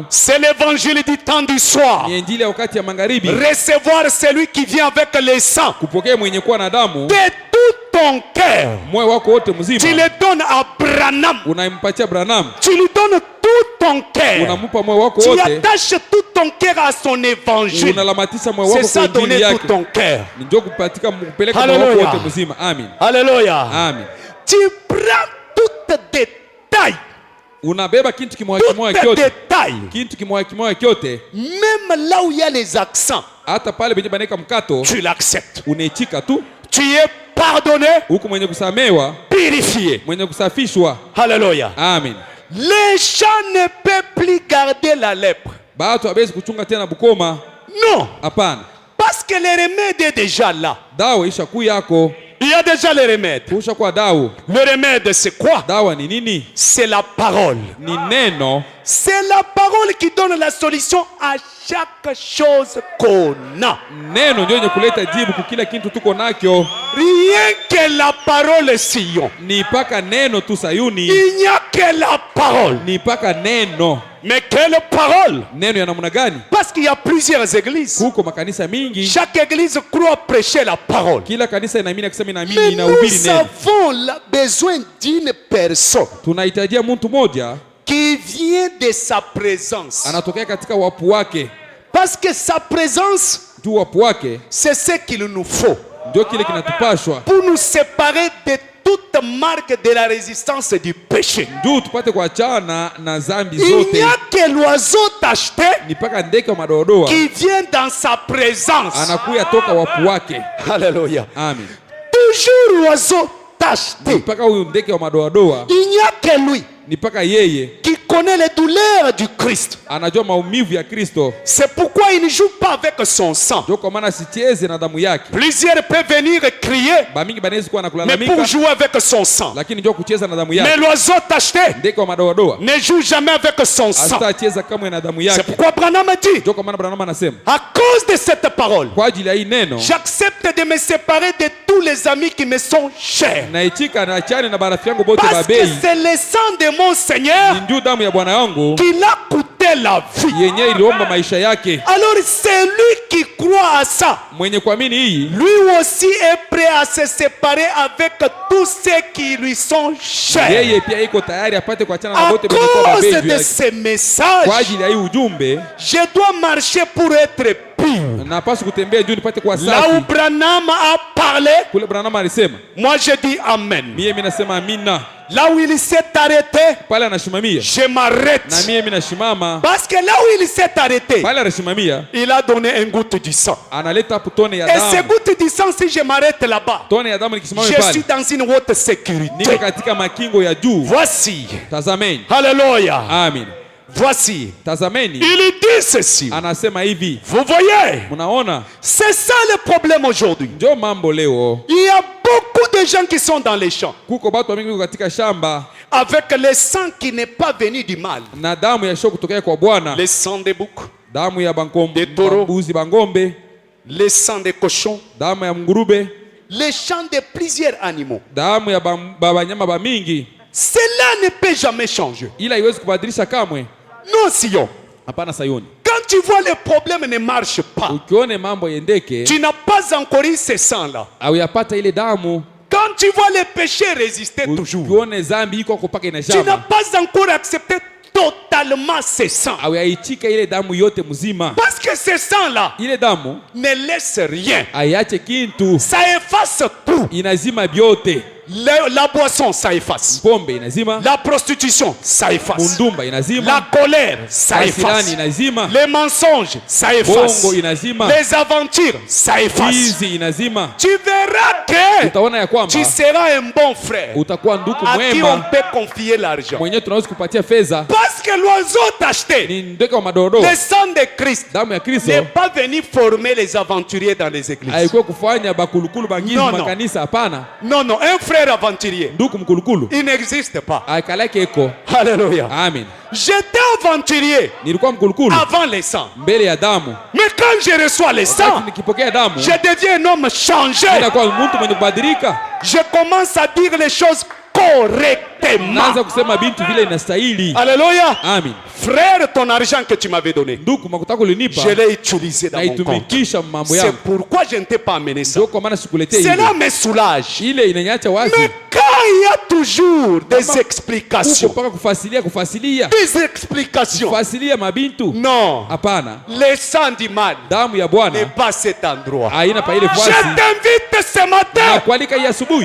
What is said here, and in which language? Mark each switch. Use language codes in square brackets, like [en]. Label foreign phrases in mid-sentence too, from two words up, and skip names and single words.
[fr] C'est l'évangile du temps du soir. [sw] Ni injili ya wakati ya magharibi, [fr] Recevoir celui qui vient avec le sang. [sw] kupokea mwenye kuwa na damu. [fr] De tout ton cœur, [sw] Moyo wako wote [fr] tu [sw] mzima [fr] le donnes à Branham. [sw] unampatia Branham, [fr] Tu lui donnes tout ton cœur. [sw] unampa moyo wako [fr] Tu [sw] wote, [fr] attaches tout ton cœur à son évangile. [sw] unalamatisha moyo [fr] C'est [sw] wako [fr] ça, [sw] kwa [fr] donner [sw] injili [fr] tout [sw] yake. [fr] ton cœur. [sw] Ndio kupatika kupeleka moyo Hallelujah. wako wote mzima. Amen. [fr] Alléluia. Amen. Tu prends tout détail. [sw] Unabeba kitu kimoja kimoja [fr] Tout [sw] kyote, [fr] détail. [sw] kitu kimoja kimoja kyote, [fr] Même là où il y a les accents, [sw] hata pale penye baneka mkato [fr] tu l'acceptes. [sw] unaichika tu. [fr] Tu es pardonné, [sw] Huku mwenye kusamewa, [fr] purifié. [sw] mwenye kusafishwa. [fr] Alléluia. Amen. Les gens ne peuvent plus garder la lèpre. [sw] Batu hawezi kuchunga tena bukoma. [fr] Non. [sw] Hapana, [fr] Parce que le remède est déjà là. [sw] dawa isha kuu yako, [fr] Il y a déjà le remède. [sw] kusha kwa dawa. [fr] Le remède, c'est quoi? [sw] Dawa ni nini? [fr] C'est la parole. [sw] Ni neno. [fr] C'est la parole qui donne la solution à chaque chose qu'on a. [sw] Neno ndio yenye kuleta jibu kwa kila kitu tuko nakyo. [fr] Rien que la parole, Sion. [sw] Ni paka neno tu Sayuni, [fr] Il n'y a que la parole. [sw] ni paka neno. [fr] Mais quelle parole? [sw] Neno ya namna gani? [fr] Parce qu'il y a plusieurs églises. [sw] Kuko makanisa mingi, [fr] Chaque église croit prêcher la parole. [sw] kila kanisa inaamini kusema [fr] Mais [sw] inaamini [fr] nous [sw] inahubiri neno. [fr] avons besoin d'une personne [sw] Tunahitajia mtu moja [fr] qui vient de sa présence. [sw] anatokea katika wapu wake. [fr] Parce que sa présence, [sw] Tu wapu wake [fr] c'est ce qu'il nous faut [sw] ndio kile kinatupashwa [fr] pour nous séparer de toute marque de la résistance du péché. [sw] juu tupate kuachana na zambi [fr] Il n'y [sw] zote. [fr] a que l'oiseau tacheté [sw] Ni paka ndege wa madoadoa [fr] qui vient dans sa présence. [sw] anakuya toka wapu wake. [fr] Alléluia. Amen. Toujours l'oiseau tacheté. [sw] Ni paka huyu ndege wa madoadoa, [fr] Il n'y a que lui [sw] ni paka yeye [fr] qui connaît les douleurs du Christ. [sw] anajua maumivu ya Kristo. [fr] C'est pourquoi il ne joue pas avec son sang. [sw] Ndio kwa maana sicheze na damu yake. [fr] Plusieurs peuvent venir crier, [sw] Bamingi banaweza kuwa [fr] mais [sw] nakulalamika, [fr] pour jouer avec son sang. [sw] lakini ndio kucheza na damu [fr] Mais [sw] yake. [fr] l'oiseau tacheté [sw] Ndege wa madoadoa [fr] ne joue jamais avec son sang. [sw] hatacheza kamwe na damu [fr] C'est [sw] yake. [fr] pourquoi Branham dit, [sw] Ndio kwa maana Branham anasema [fr] à cause de cette parole, [sw] kwa ajili ya hii neno [fr] j'accepte de me séparer de tous les amis qui me sont chers. [sw] naichika na achane na barafiki yangu bote [fr] Parce que [sw] babei. [fr] c'est le sang de mon Seigneur [sw] Ni ndio damu ya Bwana yangu [fr] qui l'a coûté la vie. [sw] yenye iliomba maisha yake. [fr] Alors c'est lui qui croit à ça. [sw] Mwenye kuamini hii [fr] Lui aussi est prêt à se séparer avec tous ceux qui lui sont chers. [sw] yeye pia iko tayari apate kuachana na [fr] À [sw] bote benye kwa [fr] cause [sw] babei juu [fr] de [sw] yake. [fr] ces messages, [sw] Kwa ajili ya hii ujumbe [fr] je dois marcher pour être pur. [sw] napaswa kutembea juu nipate kuwa [fr] Là où [sw] safi. [fr] Branham a parlé, [sw] Kule Branham alisema, [fr] moi je dis Amen. [sw] mimi nasema amina. [fr] Là où il s'est arrêté, [sw] Pale anashimamia [fr] je m'arrête. [sw] na mimi nashimama. [fr] Parce que là où il s'est arrêté, [sw] Pale anashimamia [fr] il a donné un goutte du sang. [sw] analeta hapo tone ya [fr] Et ces [sw] damu. [fr] gouttes du sang, si je m'arrête là-bas, [sw] Tone ya damu nikisimama [fr] je suis [sw] pale [fr] dans une haute [sw] niko [fr] sécurité. [sw] katika makingo ya juu. [fr] Voici. [sw] Tazameni. [fr] Alléluia. Amen. Voici. [sw] Tazameni. [fr] Il dit ceci. [sw] Anasema hivi. [fr] Vous voyez, [sw] Mnaona? [fr] c'est ça le problème aujourd'hui. [sw] Ndio mambo leo. [fr] Il y a beaucoup de gens qui sont dans les champs [sw] Kuko batu mingi wako katika shamba [fr] avec le sang qui n'est pas venu du mal. [sw] na damu ya shoku kutokea kwa Bwana. [fr] Le sang des boucs, [sw] Damu ya [fr] Des taureaux. [sw] bambuzi bangombe, [fr] le sang des cochons, [sw] damu ya mngurube, [fr] le sang de plusieurs animaux. [sw] damu ya banyama ba mingi. [fr] Cela ne peut jamais changer. [sw] Ila haiwezi kubadilisha kamwe. [fr] Non, Sion. [sw] Hapana Sayoni. [fr] Quand tu vois les problèmes ne marchent pas, [sw] Ukione mambo yendeke, [fr] tu n'as pas encore eu ce sang-là. [sw] au yapata ile damu. [fr] Quand tu vois les péchés résister toujours, [sw] Ukione zambi iko kupaka [fr] tu n'as [sw] inashama. [fr] pas encore accepté totalement ce sang. [sw] Au yaichika ile damu yote mzima. [fr] Parce que ce sang-là [sw] Ile damu [fr] ne laisse rien. [sw] ayache kintu, [fr] Ça efface tout. [sw] inazima byote. [fr] La boisson, ça efface. [sw] Pombe inazima, [fr] La prostitution, ça efface. [sw] mundumba inazima, [fr] La colère, ça efface. [sw] kasirani inazima, [fr] Les mensonges, ça efface. [sw] bongo inazima, [fr] Les aventures, ça efface. [sw] hizi inazima. [fr] Tu verras que [sw] Utaona ya kwamba [fr] tu seras un bon frère [sw] utakuwa ndugu [fr] à qui on [sw] mwema [fr] peut confier l'argent. [sw] mwenye tunaweza kupatia fedha. [fr] Parce que l'oiseau tacheté, [sw] Ni ndege wa madodo, [fr] le sang de Christ, [sw] damu ya Kristo [fr] n'est pas venu former les aventuriers dans les églises. [sw] haikuwa kufanya bakulukulu bangizi [en] No, no. [sw] makanisa. Hapana, [fr] Non, non, un frère aventurier, [sw] ndugu mkulukulu [fr] il n'existe pas. [sw] aikalake eko. [fr] Alléluia. Amen. J'étais aventurier [sw] Nilikuwa mkulukulu [fr] avant les sangs. [sw] mbele ya damu. [fr] Mais quand je reçois les sangs, [sw] Wakati nikipokea damu, [fr] je deviens un homme changé. [sw] inakuwa mtu mwenye kubadilika. [fr] Je commence à dire les choses correctement. [sw] Naanza kusema bintu vile inastahili. [fr] Alléluia. Amen. Frère, ton argent que tu m'avais donné, [sw] Ndugu, makuta kulinipa [fr] je l'ai utilisé dans mon compte. [sw] naitumikisha mambo [fr] C'est [sw] yangu. [fr] pourquoi je ne t'ai pas amené ça. [sw] Ndio kwa maana sikuletea ile. [fr] Cela me soulage. [sw] Ile inanyacha wazi. [fr] Mais quand il y a toujours des [sw] Huko [fr] explications, [sw] mpaka kufasilia [fr] des explications, [sw] kufasilia mabintu. [fr] non, [sw] Hapana, [fr] le sang du mal [sw] damu ya [fr] n'est [sw] Bwana [fr] pas cet endroit. [sw] haina pa ile [fr] Je [sw] fasi. [fr] t'invite ce [sw] Na [fr] matin, [sw] kualika hii asubuhi